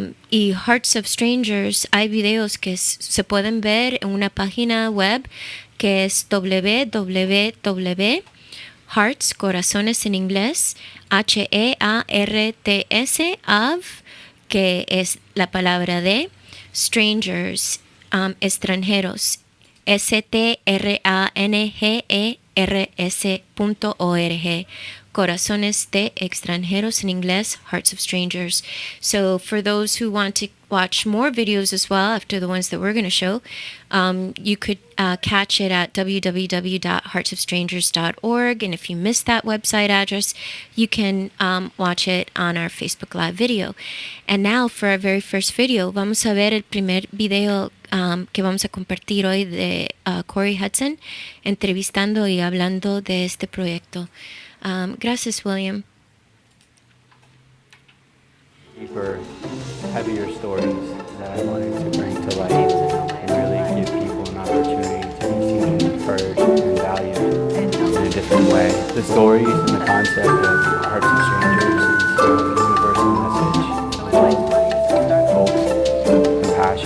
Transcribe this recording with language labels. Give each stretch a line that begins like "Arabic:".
Spanish: Y Hearts of Strangers, hay videos que se pueden ver en una página web que es www.hearts, corazones en inglés, HEARTS, que es la palabra de strangers, extranjeros, STRANGERS.org. Corazones de Extranjeros
English: in English,
Spanish: Hearts of Strangers.
English: So for those who want to watch more videos as well after the ones that we're going to show, you could catch it at www.heartsofstrangers.org. And if you missed that website address, you can watch it on our Facebook Live video. And now for our very first video,
Spanish: vamos a ver el primer video que vamos a compartir hoy de Corey Hudson entrevistando y hablando de este proyecto. Gracias, William.
English: Deeper, heavier stories that I wanted to bring to light and really give people an opportunity to be seen, heard, and valued in a different way. The stories and the concept of Hearts of Strangers is a universal message. Hope, compassion.